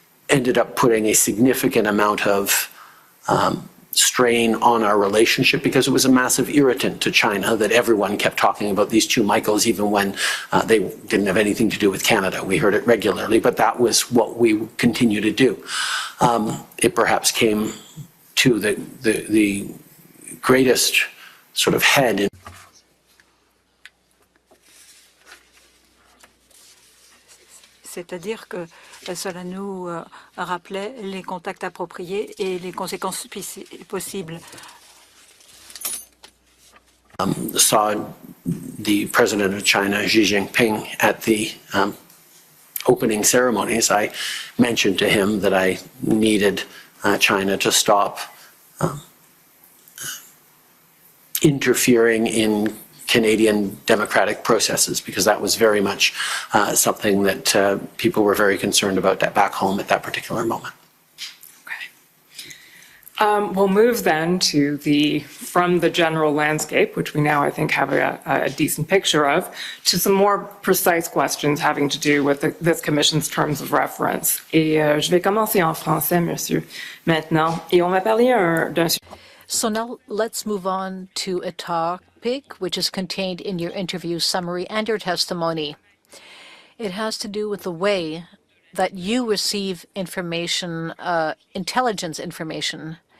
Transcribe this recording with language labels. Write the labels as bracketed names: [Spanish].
[English] ended up putting a significant amount of strain on our relationship, because it was a massive irritant to China that everyone kept talking about these two Michaels, even when they didn't have anything to do with Canada. We heard it regularly, but that was what we continue to do. It perhaps came to the greatest sort of head in [French] C'est-à-dire que cela nous rappelait les contacts appropriés et les conséquences possibles. [English] Saw the president of China, Xi Jinping, at the opening ceremonies. I mentioned to him that I needed China to stop interfering in Canadian democratic processes, because that was very much something that people were very concerned about back home at that particular moment. We'll move then to from the general landscape, which we now I think have a decent picture of, to some more precise questions having to do with this Commission's terms of reference. [French] Et je vais commencer en français, monsieur, maintenant. Et on va parler d'un... [English] So now let's move on to a topic which is contained in your interview summary and your testimony. It has to do with the way that you receive information, intelligence information.